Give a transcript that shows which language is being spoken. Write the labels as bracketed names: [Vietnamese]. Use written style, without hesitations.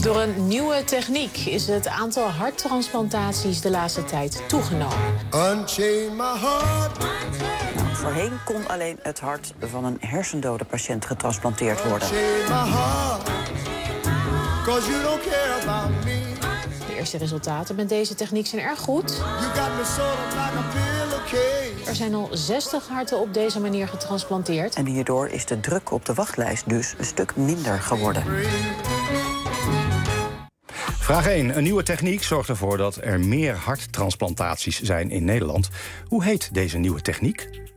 [Dutch] Door een nieuwe techniek is het aantal harttransplantaties de laatste tijd toegenomen. [English] Unchain my heart. [Dutch] Nou, voorheen kon alleen het hart van een hersendode patiënt getransplanteerd worden. De eerste resultaten met deze techniek zijn erg goed. [English] You got me sort of like a pillowcase. [Dutch] Er zijn al 60 harten op deze manier getransplanteerd. En hierdoor is de druk op de wachtlijst dus een stuk minder geworden. Vraag 1. Een nieuwe techniek zorgt ervoor dat er meer harttransplantaties zijn in Nederland. Hoe heet deze nieuwe techniek?